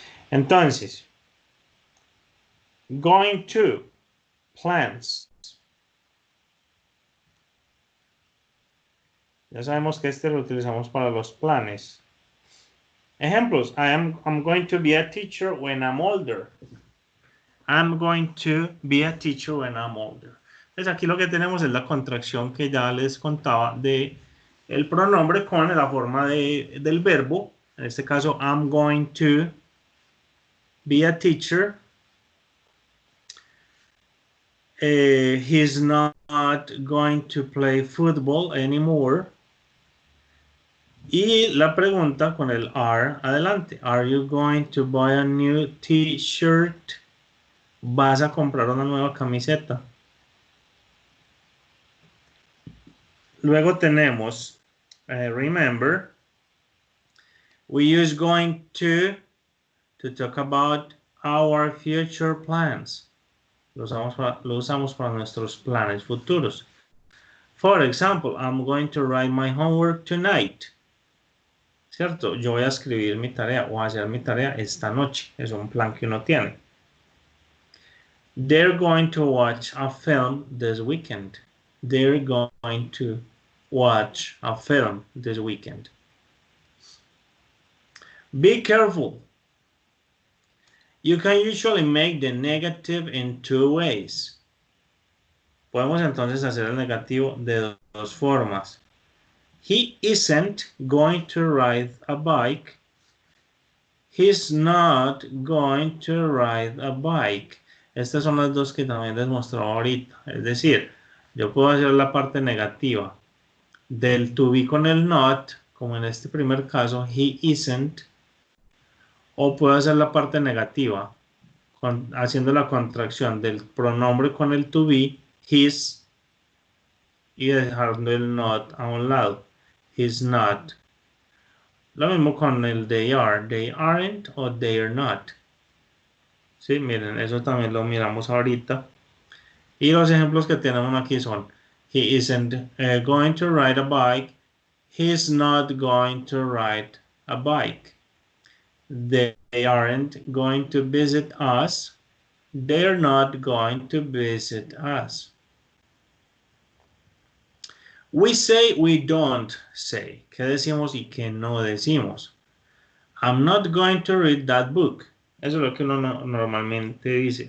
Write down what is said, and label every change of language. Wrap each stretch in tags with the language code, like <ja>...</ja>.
<en>Entonces, going to plans.</en> <es>Ya sabemos que este lo utilizamos para los planes. Ejemplos.</es> <en>I'm going to be a teacher when I'm older. I'm going to be a teacher when I'm older.</en> <es>Pues aquí lo que tenemos es la contracción que ya les contaba de el pronombre con la forma del verbo. En este caso,</es> <en>I'm going to be a teacher. He's not going to play football anymore.</en> <es>Y la pregunta con el are adelante.</es> <en>Are you going to buy a new t-shirt?</en> <es>¿Vas a comprar una nueva camiseta? Luego tenemos remember.</es> <en>We use going to talk about our future plans.</en> <es>Lo usamos para nuestros planes futuros.</es> <en>For example, I'm going to write my homework tonight.</en> <es>¿Cierto? Yo voy a escribir mi tarea o a hacer mi tarea esta noche. Es un plan que uno tiene.</es> <en>They're going to watch a film this weekend. They're going to watch a film this weekend. Be careful. You can usually make the negative in two ways.</en> <es>Podemos entonces hacer el negativo de dos formas.</es> <en>He isn't going to ride a bike. He's not going to ride a bike.</en> <es>Estas son las dos que también les mostraba ahorita. Es decir, yo puedo hacer la parte negativa del to be con el not, como en este primer caso,</es> <en>he isn't</en> <es>O puedo hacer la parte negativa, haciendo la contracción del pronombre con el to be, his, y dejando el not a un lado.</es> <en>He's not.</en> <es>Lo mismo con el they are.</es> <en>They aren't o they are not.</en> <es>Sí, miren, eso también lo miramos ahorita. Y los ejemplos que tenemos aquí son:</es> <en>he isn't going to ride a bike. He's not going to ride a bike. They aren't going to visit us. They're not going to visit us. We say, we don't say.</en> <es>¿Qué decimos y qué no decimos?</es> <en>I'm not going to read that book.</en> <es>Eso es lo que uno normalmente dice.</es>